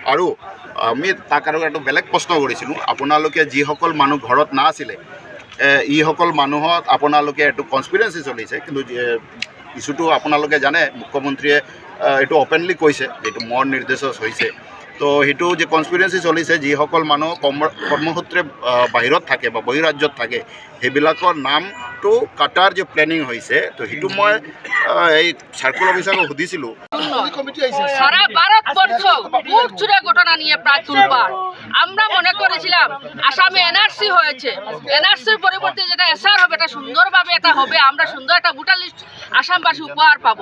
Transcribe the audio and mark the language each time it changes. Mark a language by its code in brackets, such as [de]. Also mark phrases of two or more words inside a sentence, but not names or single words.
[as] আৰু আমি তাক আৰু এটা বেলেগ প্ৰশ্ন কৰিছিলোঁ, আপোনালোকে যিসকল মানুহ ঘৰত নাছিলে ইসকল মানুহত আপোনালোকে এইটো কনস্পিৰেঞ্চি চলিছে, কিন্তু ইছ্যুটো আপোনালোকে জানে মুখ্যমন্ত্ৰীয়ে এইটো অপেনলি কৈছে এইটো মোৰ নিৰ্দেশত হৈছে। তো সেইটো যে কনস্পিৰেঞ্চি চলিছে, যিসকল মানুহ কৰ্মসূত্ৰে বাহিৰত থাকে বা বহিৰাজ্যত থাকে সেইবিলাকৰ নামটো কাটাৰ যে প্লেনিং হৈছে, তো সেইটো মই এই সার্কেল অফিসারকে সুধিছিলোঁ। [bn] সারা ভারতবর্ষ বুক চুরে ঘটনা নিয়ে প্রায় তুলপাড়। আমরা মনে করেছিলাম আসামে এনআরসি হয়েছে, এনআরসির পরিবর্তে যেটা এসআর হবে, এটা সুন্দরভাবে এটা হবে, আমরা সুন্দর একটা [en] voter list [bn] আসামবাসী উপহার পাবো।